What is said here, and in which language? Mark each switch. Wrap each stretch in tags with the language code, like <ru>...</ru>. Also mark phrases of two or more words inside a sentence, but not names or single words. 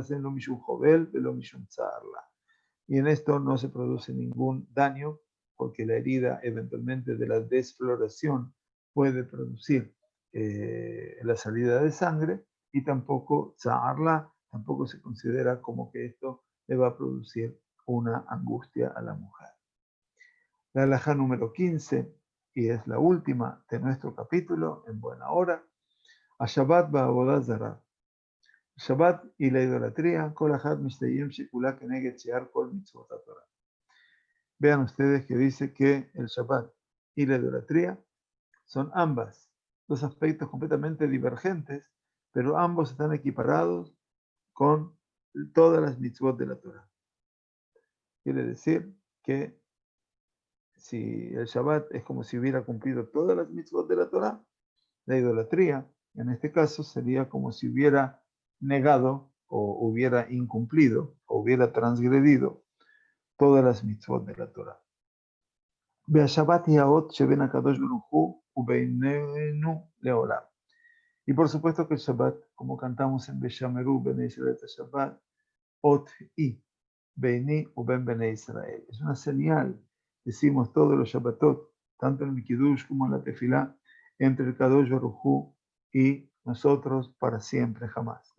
<es>Y en esto no se produce ningún daño, porque la herida eventualmente de la desfloración puede producir la salida de sangre, y tampoco tampoco se considera como que esto le va a producir una angustia a la mujer. La halajá número 15, y es la última de nuestro capítulo, en buena hora, a</es> <he>Shabbat ba'avodah zarah.</he> <es>Shabbat y la idolatría,</es> <he>כל אחד משתיים שקולה כנגד שאר כל מצוות התורה.</he> <es>Vean ustedes que dice que el Shabbat y la idolatría son ambas, dos aspectos completamente divergentes, pero ambos están equiparados con todas las mitzvot de la Torah. Quiere decir que si el Shabbat es como si hubiera cumplido todas las mitzvot de la Torah, la idolatría, en este caso, sería como si hubiera negado o hubiera incumplido o hubiera transgredido todas las mitzvot de la Torah.</es> <he>והשבת היא האות שבין הקדוש ברוך הוא ובינינו לעולם.</he> <es>Y por supuesto que el Shabbat, como cantamos en</es> <he>Beshameru, Bene Israel Shabbat, Ot I, Beini u Ben Bene Israel.</he> <es>Es una señal, decimos todos los Shabbatot, tanto en el Kiddush como en la Tefilá, entre el</es> <he>Kadosh Baruj Hu</he> <es>y nosotros para siempre, jamás.</es>